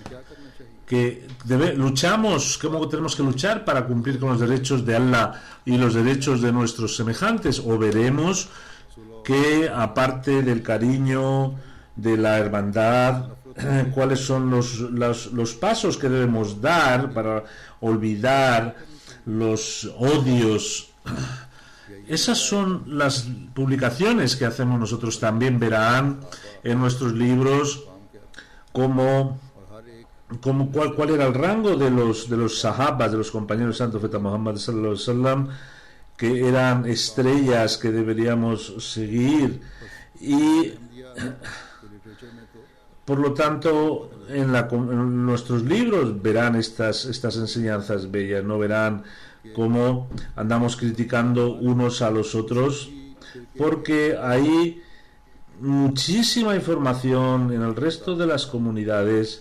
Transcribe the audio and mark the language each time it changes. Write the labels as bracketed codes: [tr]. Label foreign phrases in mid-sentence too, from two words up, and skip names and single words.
[es] luchamos, como tenemos que luchar para cumplir con los derechos de Allah y los derechos de nuestros semejantes, o veremos que, aparte del cariño, de la hermandad, cuáles son los pasos que debemos dar para olvidar los odios. Esas son las publicaciones que hacemos nosotros. También verán en nuestros libros cuál era el rango de los sahabas, de los compañeros del santo profeta Muhammad [ar] صلى الله عليه وسلم, [es] que eran estrellas que deberíamos seguir, y por lo tanto en nuestros libros verán estas enseñanzas bellas, no verán cómo andamos criticando unos a los otros, porque hay muchísima información en el resto de las comunidades.